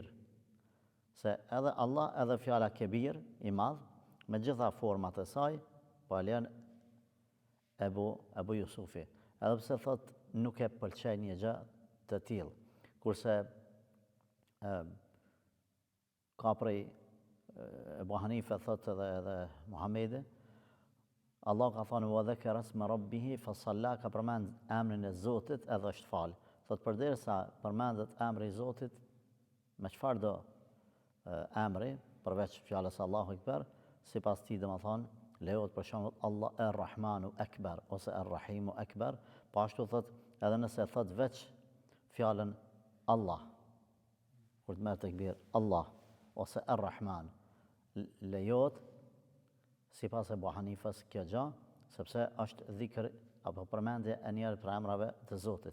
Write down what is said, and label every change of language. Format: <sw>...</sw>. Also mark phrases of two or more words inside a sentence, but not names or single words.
<sq>Se edhe Allah edhe fjala Kabir i madh me gjitha format e saj po e lejon Ebu Jusufi. Edhe pse thot nuk e pëlqen një gjë të tillë. Kurse ka prej Ebu Hanife thot edhe Muhamedi, Allah ka thënë</sq> <ar>وذكر اسم ربه فصلى,</ar> <sq>ka përmend emrin e Zotit edhe është fal. Thot përderisa përmendet emri i Zotit, me çfarë do emri përveç fjalës</sq> <ar>الله أكبر,</ar> <sq>sipas tij domethënë lejohet për shembull</sq> <ar>الله الرحمن أكبر</ar> <sq>ose</sq> <ar>الرحيم أكبر,</ar> <sq>po ashtu thot edhe nëse thot veç fjalën Allah, kur të merr tekbir Allah ose Ar-Rahman, lejohet sipas Ebu Hanifës kjo gjë, sepse është dhikr apo përmendje e njëri prej emrave të Zotit.</sq>